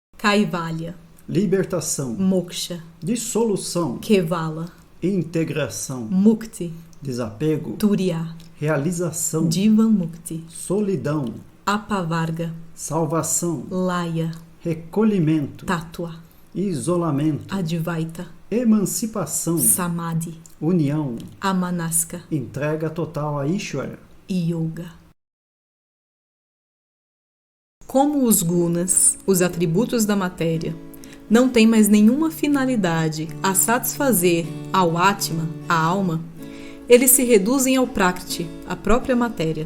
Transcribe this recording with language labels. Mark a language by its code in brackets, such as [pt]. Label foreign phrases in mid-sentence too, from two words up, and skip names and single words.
[pt] Kaivalya, libertação, Moksha, dissolução, Kevala, integração, Mukti, desapego, Turiya, realização, [sa] जीवन् मुक्ति, [pt] solidão, Apavarga, salvação, Laya, recolhimento, Tattva, isolamento, Advaita, emancipação, Samadhi, união, Amanaska entrega total a Ishvara. e Yoga. Como os gunas, os atributos da matéria, não têm mais nenhuma finalidade a satisfazer ao Atma, a alma, eles se reduzem ao Prakriti, a própria matéria.